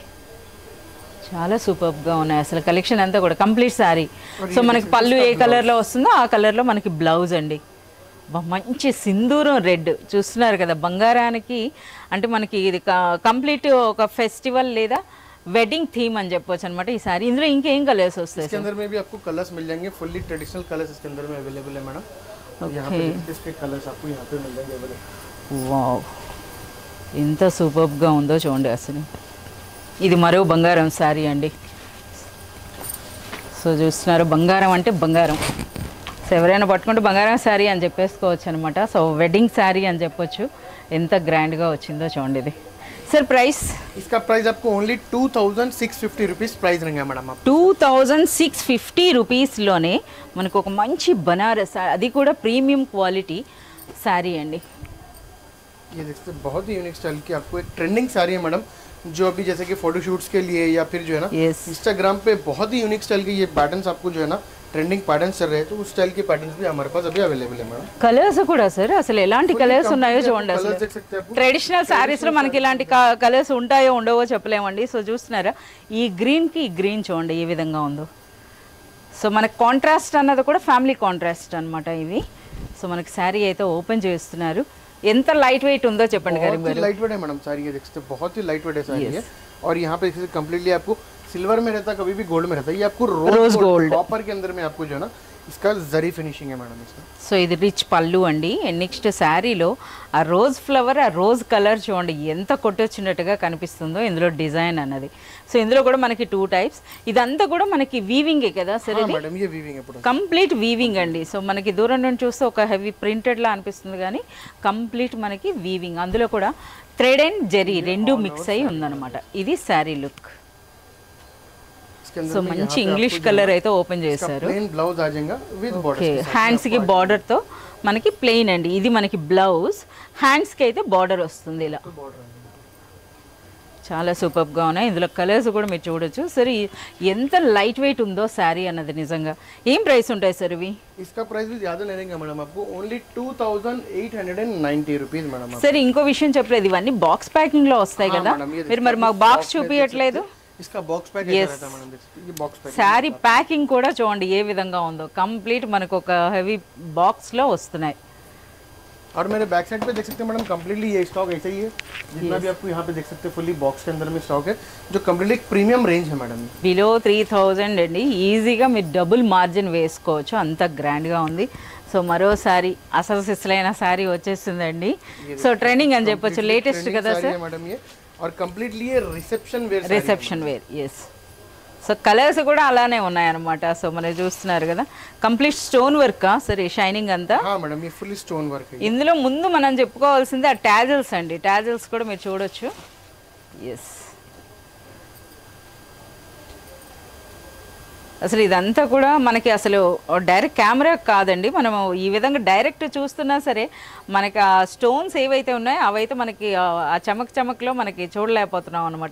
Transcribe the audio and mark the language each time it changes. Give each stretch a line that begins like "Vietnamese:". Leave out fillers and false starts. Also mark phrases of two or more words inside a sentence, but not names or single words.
Telugu: చాలా సూపర్గా ఉన్నాయి అసలు కలెక్షన్ అంతా కూడా
English: complete saree.
Telugu: సో మనకి పళ్ళు ఏ కలర్లో వస్తుందో ఆ కలర్లో మనకి బ్లౌజ్ అండి. మంచి సింధూరం రెడ్ చూస్తున్నారు కదా, బంగారానికి అంటే మనకి ఇది కంప్లీట్ ఒక ఫెస్టివల్ లేదా
English: wedding theme
Telugu: అని చెప్పొచ్చు అనమాట ఈ సారీ. ఇందులో ఇంకేం కలర్స్ వస్తాయి?
Hindi: इसके अंदर में भी आपको कलर्स मिल जाएंगे,
English: fully traditional colours
Hindi: इसके अंदर में अवेलेबल है मैडम. यहाँ पे इसके कलर्स आपको यहाँ पे मिल जाएंगे अवेलेबल.
Telugu: వావ్, ఎంత సూపర్గా ఉందో చూడండి అసలు. ఇది మరో బంగారం శారీ అండి. సో చూస్తున్నారు, బంగారం అంటే బంగారం. సో ఎవరైనా పట్టుకుంటే బంగారం శారీ అని చెప్పేసుకోవచ్చు అనమాట. సో
English: wedding saree
Telugu: అని చెప్పొచ్చు. ఎంత గ్రాండ్గా వచ్చిందో చూడండి ఇది.
English: sir price?
Hindi: इसका प्राइस आपको
English: only 2650 rupees price
Hindi: रहेगा मैडम.
Telugu: 2650 రూపీస్లోనే మనకు ఒక మంచి బనారస్, అది కూడా
English: premium quality saree
Telugu: అండి.
Hindi: ये देखते बहुत ही
English: unique style
Hindi: की आपको एक ट्रेंडिंग साड़ी है मैडम, जो अभी जैसे कि फोटोशूट्स के लिए या फिर जो है ना इंस्टाग्राम पे बहुत ही
English: unique style
Hindi: के ये पैटर्न्स आपको जो है ना
English: trending patterns
Hindi: चल रहे हैं, तो उस स्टाइल के पैटर्न्स भी हमारे पास अभी अवेलेबल है मैडम.
Telugu: కలర్స్ కూడా సార్ అసలు ఎలాంటి కలర్స్ ఉన్నాయో చూడండి. అసలు
English: traditional sarees
Telugu: లో మనకి ఇలాంటి కలర్స్ ఉంటాయో ఉండవో చెప్పలేమండి. సో చూస్తున్నారా, ఈ గ్రీన్ కి ఈ గ్రీన్ చూడండి ఏ విధంగా ఉందో. సో మనకి కాంట్రాస్ట్ అన్నది కూడా
English: family contrast
Telugu: అనమాట ఇది. సో మనకి శారీ అయితే ఓపెన్ చేస్తున్నారు. ఎంత
English: light weight
Telugu: ఉందో చెప్పండి గారు.
English: light weight
Hindi: है मैडम साड़ी, ये देखते बहुत ही
English: light weight
Hindi: है साड़ी है. और यहाँ पे कम्प्लीटली आपको सिल्वर में रहता है, कभी भी गोल्ड में रहता है. ये आपको
English: rose gold copper
Hindi: के अंदर में आपको जो है ना इसका जरी फिनिशिंग है मैडम इसका.
Telugu: సో ఇది రిచ్ పళ్ళు అండి.
English: and next
Telugu: శారీలో ఆ
English: rose flower,
Telugu: ఆ
English: rose colour
Telugu: చూడండి ఎంత కొట్టొచ్చినట్టుగా కనిపిస్తుందో ఇందులో డిజైన్ అన్నది. సో ఇందులో కూడా మనకి 2 టైప్స్. ఇదంతా కూడా మనకి వీవింగే కదా సార్? ఇది
Hindi: मैडम ये वीविंग है,
English: complete weaving
Telugu: అండి. సో మనకి దూరం నుండి చూస్తే ఒక
English: heavy printed
Telugu: లా అనిపిస్తుంది, కానీ కంప్లీట్ మనకి వీవింగ్. అందులో కూడా
English: thread and
Telugu: జెరీ రెండు మిక్స్ అయి ఉందన్నమాట. ఇది
English: saree look.
Telugu: సో మంచి
English: English colour
Telugu: అయితే ఓపెన్ చేశారు. హ్యాండ్స్ కి బార్డర్ తో మనకి ప్లెయిన్ అండి. ఇది మనకి బ్లౌజ్, హ్యాండ్స్ కి అయితే బార్డర్ వస్తుంది ఇలా. చాలా సూపర్ గా ఉన్నాయి. ఇందులో కలర్స్ కూడా మీరు చూడొచ్చు. సరే ఎంత
English: light weight
Telugu: ఉందో శారీ అన్నది నిజంగా. ఏం ప్రైస్ ఉంటాయి సార్ ఇవి?
Hindi: इसका प्राइस भी ज्यादा नहीं रहेगा मैडम, आपको
English: only 2890 rupees madam.
Telugu: సరే ఇంకో విషయం చెప్పలేదు, ఇవన్నీ
English: box packing
Telugu: లో వస్తాయి కదా, మీరు మరి మాకు బాక్స్ చూపించట్లేదు.
Hindi: इसका
English: box pack
Hindi: रहता है मैडम, ये
English: box pack. saree packing
Telugu: కూడా చూడండి ఏ విధంగా ఉందో. కంప్లీట్ మనకు ఒక
English: heavy box
Telugu: లో వస్తున్నాయి.
Hindi: और मेरे
English: back side
Hindi: पे देख सकते हैं मैडम, कंप्लीटली ये स्टॉक ऐसा ही है. जितना भी आपको यहाँ पे देख सकते हैं
English: fully box
Hindi: के अंदर में स्टॉक है, जो कंप्लीटली
English: premium range
Hindi: है मैडम.
Telugu: బిలో 3000 అండి. ఈజీగా మీరు
English: double margin
Telugu: వేసుకోవచ్చు, అంత గ్రాండ్గా ఉంది. సో మరోసారి అసలు సిస్లైన శారీ వచ్చేస్తుందండి.
English: so trending
Telugu: అని చెప్పొచ్చు, లేటెస్ట్ కదా సార్
Hindi: मैडम ये. और कंप्लीटली ये
English: reception wear. yes. so colours
Telugu: కూడా అలానే ఉన్నాయన్నమాట. సో మనం చూస్తున్నారు కదా,
English: complete stone work
Telugu: సరే, షైనింగ్ అంతా.
Hindi: మేడం ये
English: full stone work
Hindi: है.
Telugu: ఇందులో ముందు మనం చెప్పుకోవాల్సింది ఆ టాజిల్స్ అండి. టాజిల్స్ కూడా మీరు చూడొచ్చు. ఎస్. అసలు ఇదంతా కూడా మనకి అసలు
English: direct camera
Telugu: కాదండి, మనము ఈ విధంగా డైరెక్ట్ చూస్తున్నా సరే మనకి ఆ స్టోన్స్ ఏవైతే ఉన్నాయో అవైతే మనకి ఆ చమక్లో మనకి చూడలేకపోతున్నాం అనమాట.